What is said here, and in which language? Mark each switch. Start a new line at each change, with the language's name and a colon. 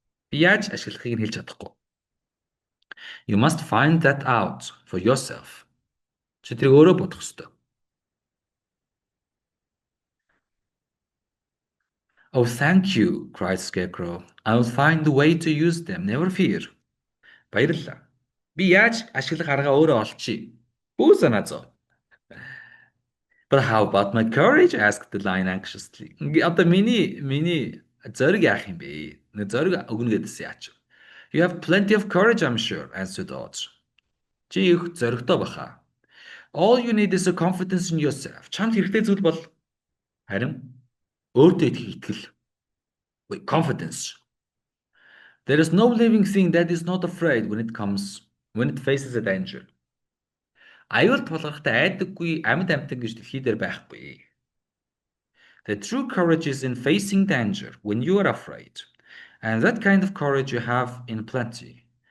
Mongolian: Би яаж ашиглахыг нь хэлж чадахгүй.
English: You must find that out for yourself.
Mongolian: Чи тэрийг өөрөө бодох ёстой.
English: Oh, thank you, cried Scarecrow. I will find the way to use them, never fear.
Mongolian: Баярлалаа. Би яаж ашиглах аргаа өөрөө олчихъя. Бүү санаа зов.
English: But how about my courage? Asked the lion anxiously.
Mongolian: Одоо миний зориг яах юм бэ? Нэг зориг өгнө гэдсэн яач.
English: You have plenty of courage, I'm sure, answered Oz.
Mongolian: Чи их зоригтой баха.
English: All you need is a confidence in yourself.
Mongolian: Чамд хэрэгтэй зүйл бол харин өөртөө итгэл.
English: Wait, confidence. There is no living thing that is not afraid when it faces a danger.
Mongolian: Аюул тулгархтай айдаггүй амьд амьтан гэж дэлхий дээр байхгүй.
English: The true courage is in facing danger when you are afraid. And that kind of courage you have in plenty.